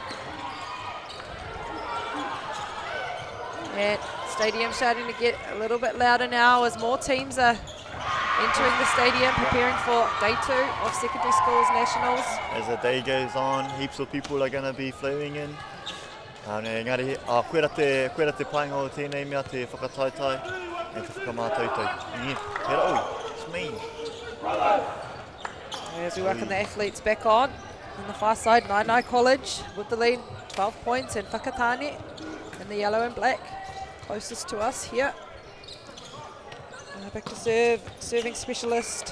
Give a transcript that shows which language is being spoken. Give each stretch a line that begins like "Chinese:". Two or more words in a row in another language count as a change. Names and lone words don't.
English: And stadium starting to get a little bit louder now as more teams are entering the stadium, preparing for day 2 of secondary schools nationals. As the day goes on, heaps of people are going to be flowing in.
Māori: Engari, koera te painga o tēnei mea te whakataitai e te whakamātautau.
English: It's mean. As we welcome the athletes back on the far side, Naenae College with the lead, 12 points, and Whakatane in the yellow and black, closest to us here. Back to serve, serving specialist.